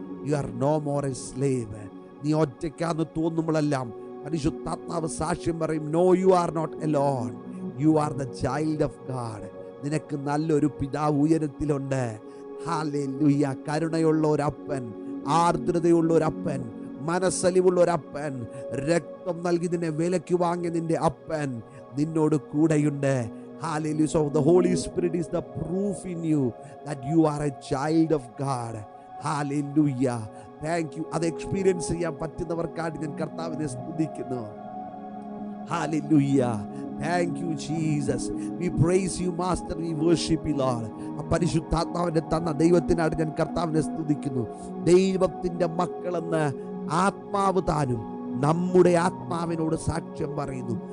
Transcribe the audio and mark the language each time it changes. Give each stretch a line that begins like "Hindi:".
English: You are no more a slave.
Malayalam: നീ ഒറ്റയ്ക്കാന്ന് തോന്നുമ്പോഴെല്ലാം പരിശുദ്ധാത്മാവ് സാക്ഷ്യം പറയും,
English: No, you are not alone, you are the child of God.
Malayalam: നിനക്ക് നല്ലൊരു പിതാവ് ഉയരത്തിലുണ്ട്. ഹല്ലേലൂയ. കരുണയുള്ള ഒരപ്പൻ, ആർദ്രതയുള്ള ഒരപ്പൻ, മനസ്സലിവുള്ള ഒരപ്പൻ, രക്തം നൽകി നിന്നെ വിലയ്ക്ക് വാങ്ങിയ നിന്റെ അപ്പൻ നിന്നോട് കൂടെയുണ്ട്.
English: Hallelujah. So the Holy Spirit is the proof in you that you are a child of God. Hallelujah. Thank you.
Malayalam: അത് എക്സ്പീരിയൻസ് ചെയ്യാൻ പറ്റുന്നവർക്കായിട്ട് ഞാൻ കർത്താവിനെ സ്തുതിക്കുന്നു.
English: Hallelujah. Thank you Jesus. We praise you Master. We worship you Lord.
Malayalam: പരിശുദ്ധാത്മാവിനെ തന്ന ദൈവത്തിനായിട്ട് ഞാൻ കർത്താവിനെ സ്തുതിക്കുന്നു. ദൈവത്തിൻ്റെ മക്കളെന്ന് ആത്മാവ് താനും നമ്മുടെ ആത്മാവിനോട് സാക്ഷ്യം പറയുന്നു.